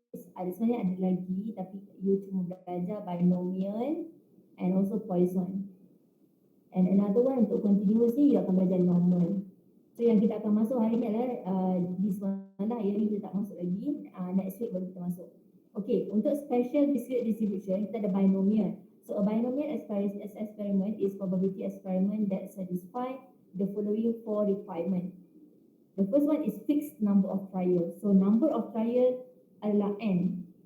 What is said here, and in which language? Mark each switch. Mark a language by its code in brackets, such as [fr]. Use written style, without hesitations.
[ms] Sebenarnya ada lagi tapi you cuma belajar binomial [en] and also [ms] Poisson. [en] And another one [ms] untuk [en] continuous [ms] ni [en] you [ms] akan belajar [en] normal. [ms] So yang kita akan masuk hari ni adalah [en] this one [ms] lah, yang ni kita tak masuk lagi. [en] Next week [ms] baru kita masuk. Okay, untuk special discrete distribution kita ada binomial. [en] So a binomial experiment is probability experiment that satisfy the following four requirements. The first one is fixed number of trials. So number of trial [ms] adalah [en] n.